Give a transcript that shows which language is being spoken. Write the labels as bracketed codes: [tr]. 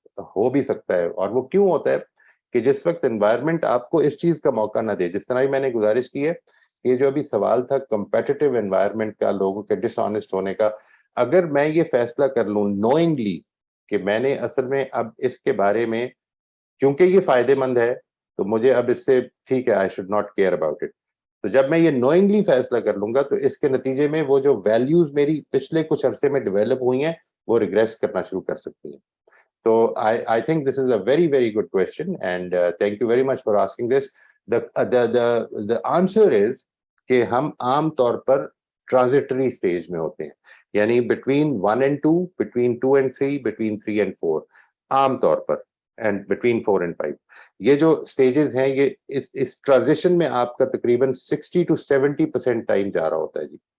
[hi] हो भी सकता है, और वो क्यों होता है कि जिस वक्त एनवायरनमेंट आपको इस चीज का मौका ना दे, जिस तरह ही मैंने गुजारिश की है, ये जो अभी सवाल था कंपेटिटिव एनवायरनमेंट का, लोगों के डिसऑनेस्ट होने का, अगर मैं ये फैसला कर लूं नोइंगली कि मैंने असल में अब इसके बारे में, क्योंकि ये फायदेमंद है, तो मुझे अब इससे ठीक है, [en] I should not care about it, [hi] तो जब मैं ये नोइंगली फैसला कर लूंगा तो इसके नतीजे में वो जो वैल्यूज मेरी पिछले कुछ अरसे में डेवलप हुई हैं वो रिग्रेस करना शुरू कर सकती हैं. [en] So I think this is a very good question, and thank you very much for asking this. The answer is [hi] कि हम आम तौर पर ट्रांजिटरी स्टेज में होते हैं, [en] यानी between 1 and 2, between 2 and 3, between 3 and 4, [hi] आम तौर पर, [en] and between 4 and 5. [hi] ये जो स्टेजेस हैं, ये इस ट्रांजिशन में आपका तकरीबन 60 to 70% टाइम जा रहा होता है जी.